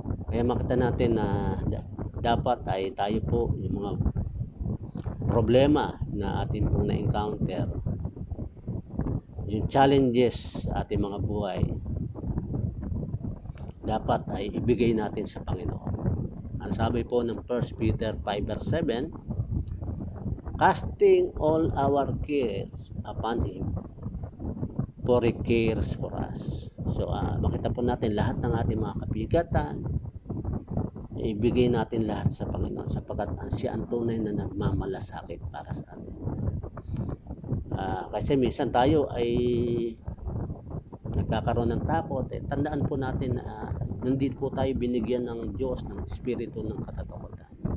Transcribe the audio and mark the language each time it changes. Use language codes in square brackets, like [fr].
[tl] Kaya makita natin na dapat ay tayo po yung mga problema na ating pong na-encounter, yung challenges sa ating mga buhay, dapat ay ibigay natin sa Panginoon. Ang sabi po ng 1 Peter 5 verse 7, [en] casting all our cares upon Him, for He cares for us. [tl] So makita po natin lahat ng ating mga kabigatan, ibigay natin lahat sa Panginoon sapagkat siya ang tunay na nagmamalasakit para sa atin. Kasi minsan tayo ay nagkakaroon ng takot, tandaan po natin na nandito po tayo binigyan ng Diyos ng espiritu ng katatakutan.